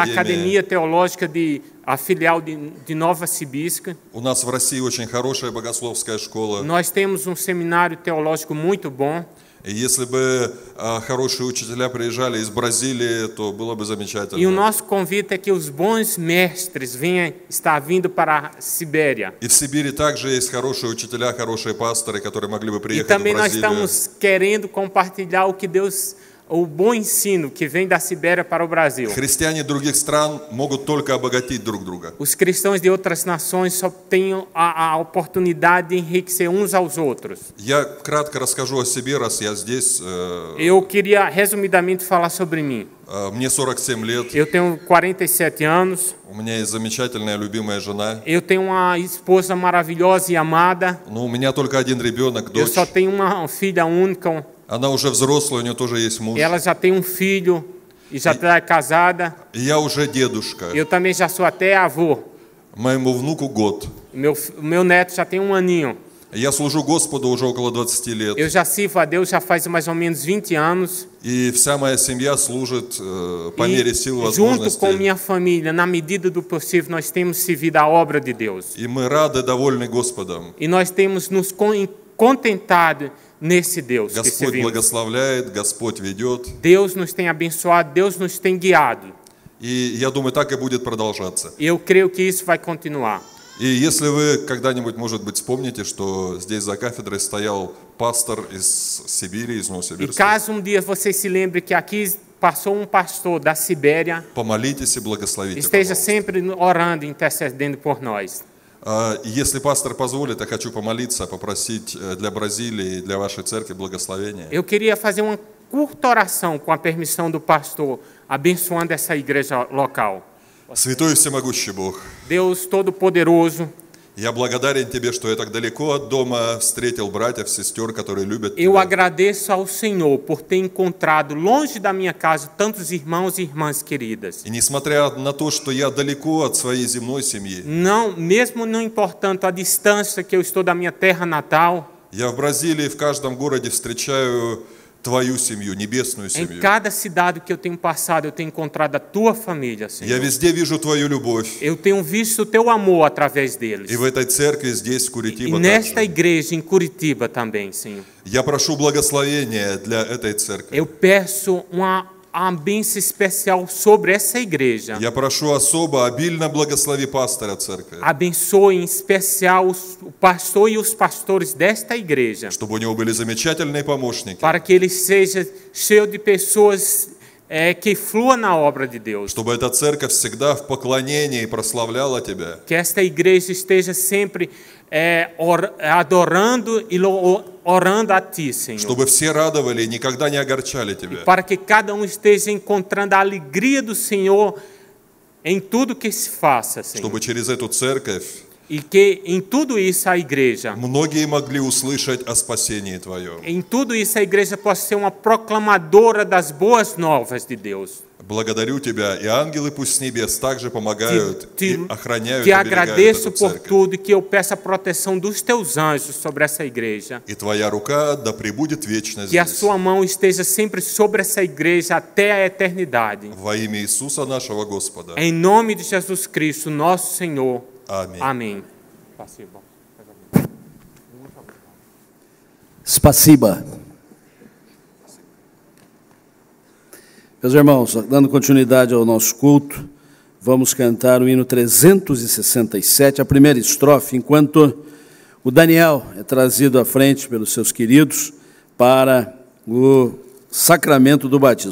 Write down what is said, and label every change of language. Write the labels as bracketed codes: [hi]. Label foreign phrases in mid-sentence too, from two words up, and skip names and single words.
[ru] академии. [pt] Academia Teológica a filial de Nova Sibirsk. [ru] У нас в России очень хорошая богословская школа. [pt] Nós temos um seminário teológico muito bom. [ru] И если бы хорошие учителя приезжали из Бразилии, то было бы замечательно. [pt] E o nosso convite é que os bons mestres venham estar vindo para a Sibéria. [ru] И в Сибири также есть хорошие учителя, хорошие пасторы, которые могли бы [pt] E [ru] приехать в [pt] também nós [ru] Бразилию. [pt] estamos querendo compartilhar o que Deus, o bom ensino que vem da Sibéria para o Brasil. [ru] Христиане других стран могут только обогатить друг друга. [pt] Os cristãos de outras nações só têm a oportunidade de enriquecer uns aos outros. [ru] Я кратко расскажу о себе, раз я здесь. [pt] Eu queria resumidamente falar sobre mim. [ru] Мне 47 лет. [pt] Eu tenho 47 anos. [ru] У меня есть замечательная, любимая жена. [pt] Eu tenho uma esposa maravilhosa e amada. [ru] Но у меня только один ребенок, [pt] Eu [ru] дочь. [pt] só tenho uma filha única. [ru] Она уже взрослая, у нее тоже есть муж. [pt] Ela já tem um filho e já está casada. [ru] И я уже дедушка. [pt] Eu também já sou até avô. [ru] Моему внуку год. [pt] Meu neto já tem um aninho. [ru] Я служу Господу уже около 20 лет. [pt] Eu já sirvo a Deus já faz mais ou menos 20 anos. [ru] И вся моя семья служит по мере сил и [pt] Junto com [ru] возможностей. [pt] minha família, na medida do possível, nós temos servido a obra de Deus. [ru] И мы рады, довольны Господом. [pt] E nós temos nos contentado nesse Deus que [ru] Господь [pt] servimos. [ru] благословляет, Господь ведет. [pt] Deus nos tem abençoado, Deus nos tem guiado. [ru] И я думаю, так и будет продолжаться. [pt] E eu creio que isso vai continuar. [ru] И если вы когда-нибудь, может быть, вспомните, что здесь за кафедрой стоял пастор из Сибири, из [pt] E [ru] Новосибирска, [pt] caso dia vocês se lembrem que aqui passou pastor da Sibéria, [ru] помолитесь и благословите, [pt] esteja [ru] пожалуйста. [pt] sempre orando, intercedendo por nós. [ru] Если пастор позволит, я хочу помолиться, попросить для Бразилии, для вашей церкви благословения. [pt] Eu queria fazer uma curta oração com a permissão do pastor, abençoando essa igreja local. [ru] Святой и всемогущий Бог, [pt] Deus Todo-Poderoso, [ru] я благодарен Тебе, что я так далеко от дома встретил братьев, сестер, которые любят [pt] eu [ru] Тебя. [pt] agradeço ao Senhor por ter encontrado longe da minha casa tantos irmãos e irmãs queridas. [ru] И несмотря на то, что я далеко от своей земной семьи, [pt] Não, mesmo não importando a distância que eu estou da minha terra natal, [ru] я в Бразилии в каждом городе встречаю Твою семью, небесную [pt] em [ru] семью. [pt] cada cidade que eu tenho passado, eu tenho encontrado a tua família, [ru] Я [pt] Senhor. [ru] везде вижу Твою любовь. [pt] Eu tenho visto o teu amor através deles. [ru] И в этой церкви здесь, в [pt] E [ru] Куритиба, [pt] nesta [ru] также. [pt] igreja em Curitiba também, Senhor. [ru] Я прошу благословения для этой церкви. [pt] Eu peço uma bênção especial sobre essa igreja. [ru] Я прошу особо, обильно благослови пастора церкви, [pt] Abençoe em especial o pastor e os pastores desta igreja, [ru] чтобы у него были замечательные помощники, [pt] para que ele seja cheio de pessoas que fluam na obra de Deus. [ru] чтобы эта церковь всегда в поклонении прославляла Тебя, [pt] Que esta igreja esteja sempre adorando e orando a Ti, Senhor. [ru] чтобы все радовали и никогда не огорчали Тебя. [pt] Para que cada um esteja encontrando a alegria do Senhor em tudo que se faça, Senhor. [ru] Чтобы через эту церковь [pt] E que em tudo isso a igreja, [ru] многие могли услышать о спасении Твоем. [pt] em tudo isso a igreja possa ser uma proclamadora das boas novas de Deus. [ru] Благодарю Тебя, и ангелы пусть с небес также помогают и охраняют, [pt] Te [ru] оберегают [pt] agradeço [ru] эту [pt] por [ru] церковь. [pt] tudo e que eu peço a proteção dos teus anjos sobre essa igreja. [ru] И Твоя рука да пребудет вечно [pt] Que a [ru] здесь. [pt] sua mão esteja sempre sobre essa igreja até a eternidade. [ru] Во имя Иисуса нашего Господа. [pt] Em nome de Jesus Cristo, nosso Senhor. [ru] Аминь. [pt] Amém. [ru] Spasiba. [pt] Meus irmãos, dando continuidade ao nosso culto, vamos cantar o hino 367, a primeira estrofe, enquanto o Daniel é trazido à frente pelos seus queridos para o sacramento do batismo.